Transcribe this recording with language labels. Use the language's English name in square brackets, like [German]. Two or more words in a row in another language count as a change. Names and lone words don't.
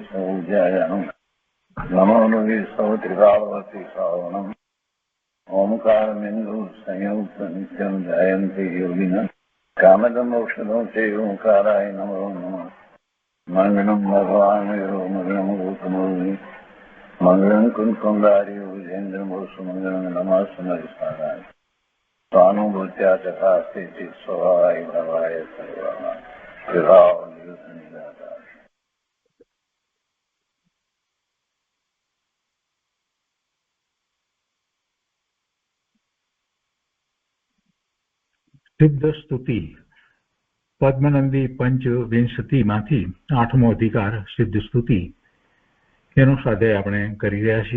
[Sanskrit] सौज्यायानं नमो लोये सौत्रिकावती सावनं ओंकारमिन्दु संयुक्त नित्यं जयन्ति योगिनः कामदं मोक्षदं च ओंकाराय नमो नमः मंगलम भगवान मंगलम गौतमोनि मंगलम कुंकुमधारी विजेन्द्र मोसु मंगलम नमः सुमरिसाराय स्वानुभूत्या चकास्ते चित् स्वभावाय भवाय सर्वाः विभाव निरुद्ध निराकार। [Gujarati] સિદ્ધ સ્તુતિ પદ્મનંદી પંચવિંશતિ માંથી 8મો અધિકાર સિદ્ધ સ્તુતિ એનો સ્વાધ્યાય આપણે કરી રહ્યા છીએ.